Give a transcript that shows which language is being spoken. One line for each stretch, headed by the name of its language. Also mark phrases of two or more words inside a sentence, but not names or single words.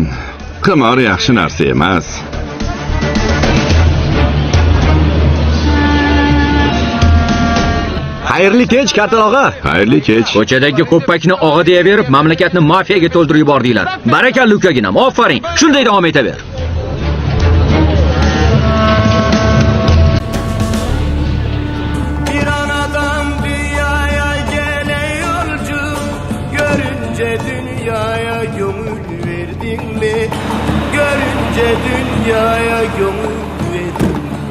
Uzbek: Qimor yaxshi narsa emas. Xayrli kech, Kartal og'a. Xayrli kech. Ko'chadagi ko'ppakni og'a deyaverib, mamlakatni mafiyaga to'ldirib yubordinglar. Barakalla ukaginam, ofaring. Shunday davom etaver.
Turkish: Bir anadan dünyaya gelen yolcu, görünce dünyaya gönül verdin mi? Görünce dünyaya gönül verdin mi?